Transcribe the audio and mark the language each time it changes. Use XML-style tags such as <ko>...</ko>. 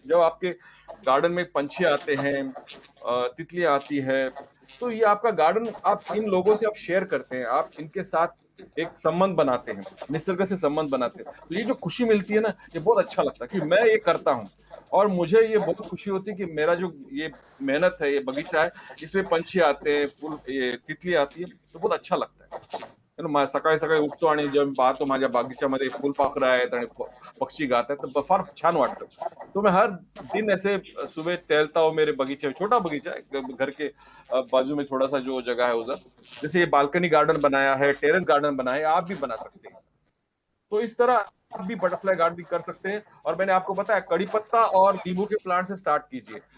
<hi>जब आपके गार्डन में पंछी आते हैं, तितलियां आती है, तो ये आपका गार्डन आप इन लोगों से आप शेयर करते हैं, आप इनके साथ एक संबंध बनाते हैं, निसर्ग से संबंध बनाते हैं। तो ये जो खुशी मिलती है ना, ये बहुत अच्छा लगता है कि मैं ये करता हूँ और मुझे ये बहुत खुशी होती है कि मेरा जो ये मेहनत है, ये बगीचा है, इसमें पंछी आते हैं, फूल ये तितलियां आती है, तो बहुत अच्छा लगता है.</hi> <mr>सकाळी सकाळी उठतो आणि जेव्हा पाहतो माझ्या बागीच्यामध्ये फुलपाखरं आहेत आणि पक्षी गात आहेत तर फार छान वाटतं.</mr> <hi>तो मैं हर दिन ऐसे सुबह टहलता हूँ मेरे बगीचे में, छोटा बगीचा है घर के बाजू में, थोड़ा सा जो जगह है उधर, जैसे ये बालकनी गार्डन बनाया है, टेरेस गार्डन बनाया है, आप भी बना सकते हैं. तो इस तरह आप भी बटरफ्लाई गार्डनिंग कर सकते हैं. और मैंने आपको बताया कड़ी पत्ता और नींबू के प्लांट से स्टार्ट कीजिए.</hi>